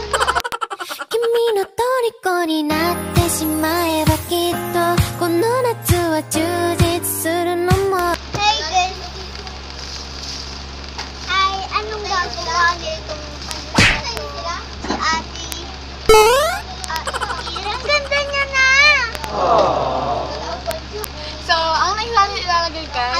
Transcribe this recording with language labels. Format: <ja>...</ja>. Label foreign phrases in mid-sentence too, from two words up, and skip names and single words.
<ja>君の虜になってしまえばきっとこの夏は充実するのも</ja> <en>Hey guys.</en> <tl>Ay, anong gagawa nitong si ate? Ang ganda niya na. So, ang next natin ilalagay guys.</tl>